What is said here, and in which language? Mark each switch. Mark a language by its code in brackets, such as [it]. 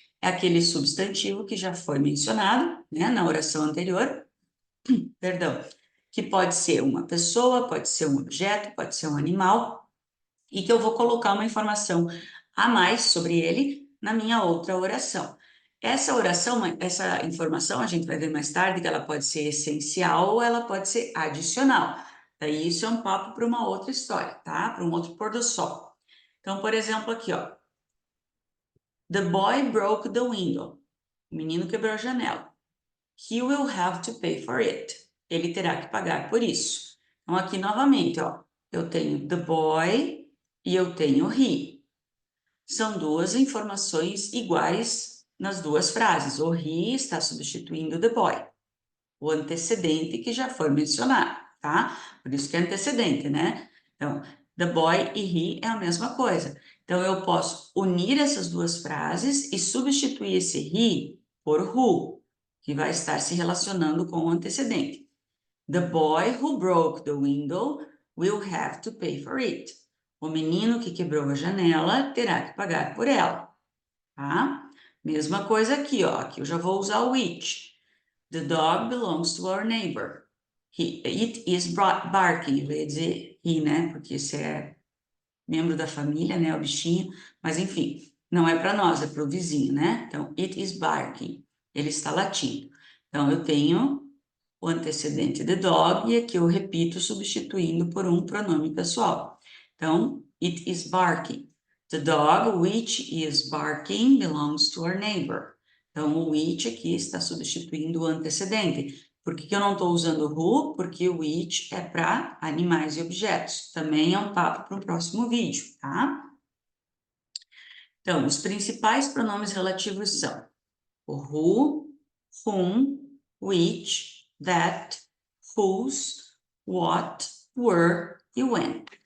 [pt] É aquele substantivo que já foi mencionado, né, na oração anterior, perdão, que pode ser uma pessoa, pode ser um objeto, pode ser um animal, e que eu vou colocar uma informação a mais sobre ele na minha outra oração. Essa oração, essa informação, a gente vai ver mais tarde que ela pode ser essencial ou ela pode ser adicional. Daí isso é um papo para uma outra história, tá? Para um outro pôr do sol. Então, por exemplo, aqui, ó. [en] The boy broke the window. [pt] O menino quebrou a janela. [en] He will have to pay for it. [pt] Ele terá que pagar por isso. Então, aqui novamente, ó, eu tenho the boy e eu tenho he. São duas informações iguais nas duas frases. O he está substituindo the boy, o antecedente que já foi mencionado, tá? Por isso que é antecedente, né? Então, the boy e he é a mesma coisa. Então, eu posso unir essas duas frases e substituir esse he por who, que vai estar se relacionando com o antecedente. [en] The boy who broke the window will have to pay for it. [pt] O menino que quebrou a janela terá que pagar por ela, tá? Mesma coisa aqui, ó. Aqui eu já vou usar o which. [en] The dog belongs to our neighbor. It is barking. [pt] Eu ia dizer he, né? Porque esse é membro da família, né? O bichinho. Mas, enfim, não é para nós, é para o vizinho, né? Então, [en] it is barking. [pt] Ele está latindo. Então, eu tenho o antecedente the dog e aqui eu repito substituindo por um pronome pessoal. Então, [en] it is barking. The dog which is barking belongs to our neighbor. [pt] Então, o which aqui está substituindo o antecedente. Por que eu não estou usando who? Porque o which é para animais e objetos. Também é um papo para o próximo vídeo, tá? Então, os principais pronomes relativos são o who, whom, which, that, whose, what, were e when.